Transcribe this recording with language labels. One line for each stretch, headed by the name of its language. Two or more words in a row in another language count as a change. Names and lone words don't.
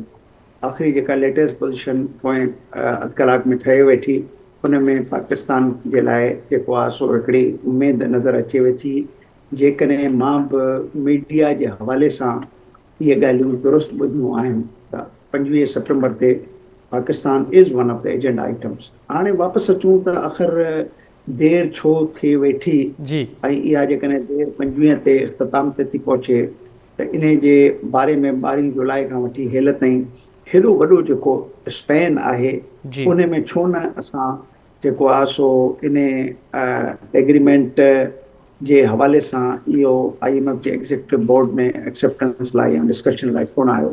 Sindhi: आख़िरी जेका लेटेस्ट पोज़ीशन पोइ अधु कलाक में ठहे वेठी, उन में पाकिस्तान जे लाइ जेको आहे सो हिकिड़ी उमेद नज़र अचे वेठी, जेकॾहिं मां बि मीडिया जे हवाले सां इहे ॻाल्हियूं दुरुस्त ॿुधियूं आहिनि त 25 सितंबर ते
English: Pakistan is one of the agenda items.
Sindhi: हाणे वापसि अचूं त आख़िर देर छो थी वेठी जी, ऐं इहा जेकॾहिं देर 25 ते इख़्तिताम ते थी पहुचे त इन जे बारे में 12 जुलाई खां वठी हेल ताईं हेॾो वॾो जेको स्पैन आहे, उन में छो न असां जेको आहे सो इन एग्रीमेंट जे हवाले सां इहो IMF जे
English: executive board
Sindhi: में एक्सेप्टेंस लाइ या डिस्कशन लाइ कोन आयो।